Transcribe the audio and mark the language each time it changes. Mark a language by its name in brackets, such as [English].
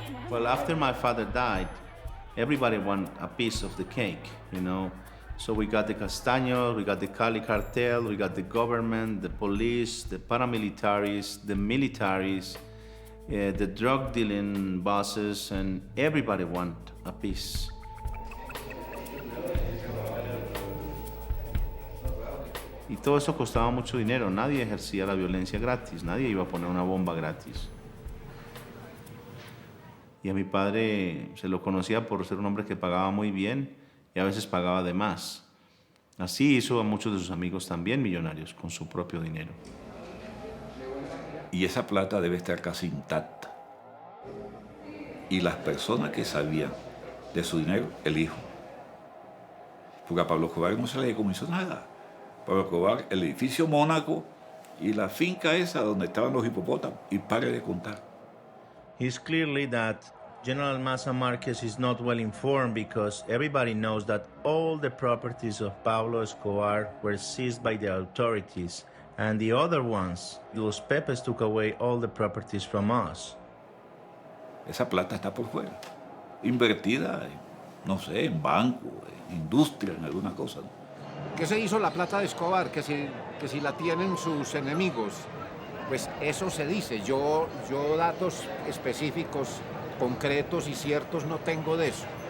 [English] Well, after my father died, everybody wanted a piece of the cake, So we got the Castaños, we got the Cali cartel, we got the government, the police, the paramilitaries, the militaries, the drug dealing bosses, and everybody want a piece. [Spanish] Y todo eso costaba mucho dinero. Nadie ejercía la violencia gratis, nadie iba a poner una bomba gratis. Y a mi padre se lo conocía por ser un hombre que pagaba muy bien y a veces pagaba de más. Así hizo a muchos de sus amigos también millonarios con su propio dinero. Y esa plata debe estar casi intacta. Y las personas que sabían de su dinero, el hijo. Porque a Pablo Escobar no se le decomisó nada. Pablo Escobar, el edificio Mónaco y la finca esa donde estaban los hipopótamos. Y pare de contar. [English] It's clearly that General Maza Marquez is not well informed, because everybody knows that all the properties of Pablo Escobar were seized by the authorities, and the other ones, Los Pepes, took away all the properties from us. [Spanish] Esa plata está por fuera, invertida, no sé, en banco, en industria, en alguna cosa. ¿Qué se hizo la plata de Escobar? Que si la tienen sus enemigos. Pues eso se dice. Yo datos específicos, concretos y ciertos no tengo de eso.